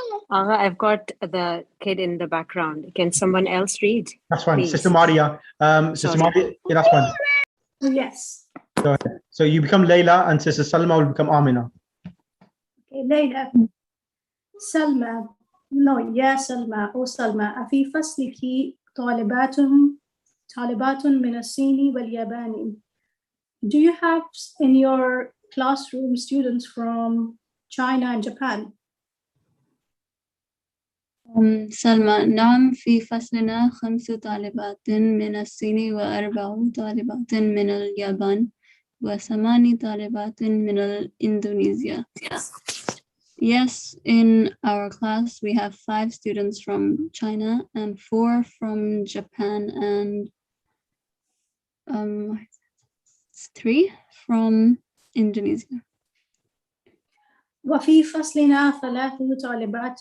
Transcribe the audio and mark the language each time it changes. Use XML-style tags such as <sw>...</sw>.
<en>I've got the kid in the background. Can someone else read? That's fine. Please. Sister Maria. Sister Maria, yeah, that's fine. Yes. Go ahead. So you become Layla and Sister Salma will become Amina. Okay, Layla. Salma.</en> <ar>No, يا سلمى أو سلمى أفي فصلك طالبات من الصين واليابان.</ar> <en>Do you have in your classroom students from China and Japan?</en> <ar>سلمى نعم في فصلنا 5 طالبات من الصين و4 طالبات من اليابان و8 طالبات من إندونيسيا.</ar> <en>Yes, in our class we have 5 students from China and 4 from Japan and 3 from Indonesia.</en> <ar>وفي فصلنا 3 طالبات</ar>